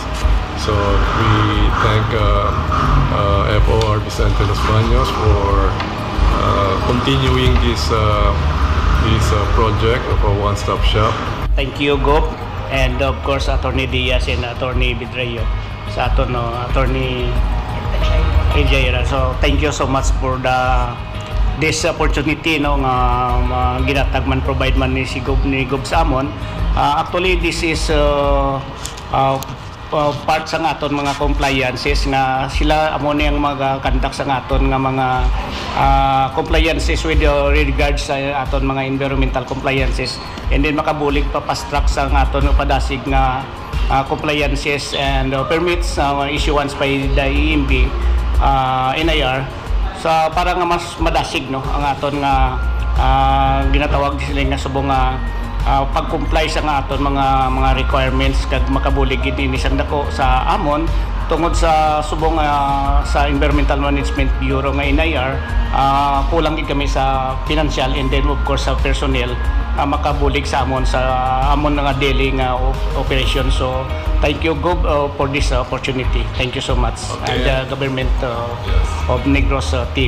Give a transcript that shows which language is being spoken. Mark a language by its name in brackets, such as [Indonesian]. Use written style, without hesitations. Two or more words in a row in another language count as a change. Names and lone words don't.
[English] So we thank FOR Vicente Los Baños for continuing this project of a one-stop shop. Thank you, Gop, and of course, Attorney Diaz and Attorney Vidreyo [Hiligaynon] sa aton, [English] no, Attorney Ejayra. So, thank you so much for this opportunity, [Hiligaynon] no, nga ginatag man provide man ni Gob sa amon. Actually, [English] this is part [Hiligaynon] sa aton mga compliances nga sila amo niyang mag-conduct sa aton nga mga compliances with regards sa aton mga environmental compliances, [English] and then [Hiligaynon] makabulig pa fast track sa aton padasig nga [English] compliances and permits issuance by the EMB NIR [Hiligaynon] sa para nga mas madasig, no, ang aton nga ginatawag sila nga subong pag-comply sa aton mga requirements kag makabulig ini isang dako sa amon tungod sa subong sa Environmental Management Bureau nga NIR. Kulang gid kami sa [English] financial and then of course [Hiligaynon] sa personnel makabulig sa amon nga daily nga operation. [English] So thank you, Gob, for this opportunity. Thank you so much. Okay. And the government of Negros team.